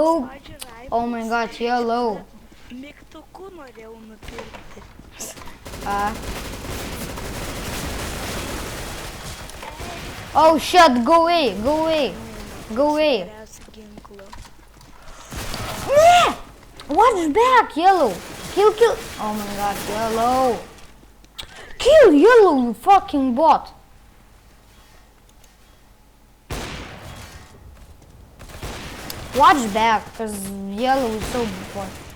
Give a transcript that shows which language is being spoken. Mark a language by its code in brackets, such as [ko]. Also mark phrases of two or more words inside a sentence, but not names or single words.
[en] Oh my god, yellow. [lt] Mygtukų norėjau nupirkti. [en] Oh shit, go away, go away, go away. [lt] Geriausiu ginklu. Ne! [en] Watch back, yellow. Kill, kill. Oh my god, yellow. Kill yellow, you fucking bot. Watch back, cause yellow is so bot.